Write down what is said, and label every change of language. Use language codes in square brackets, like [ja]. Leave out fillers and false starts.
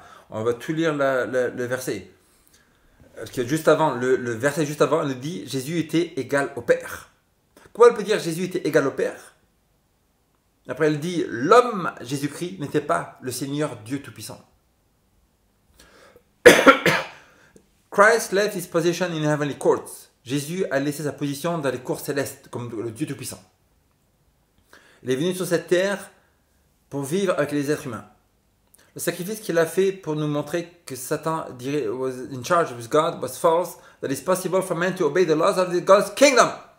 [fr] On va tout lire le verset. Parce que juste avant, le verset juste avant, elle nous dit Jésus était égal au Père. Comment elle peut dire Jésus était égal au Père? Après, elle dit l'homme Jésus-Christ n'était pas le Seigneur Dieu Tout-Puissant. [en] Christ left his position in heavenly courts. [fr] Jésus a laissé sa position dans les cours célestes, comme le Dieu Tout-Puissant. Il est venu sur cette terre pour vivre avec les êtres humains. Le sacrifice qu'il a fait pour nous montrer que [en] Satan was in charge with God was false, that it's possible for man to obey the laws of God's kingdom.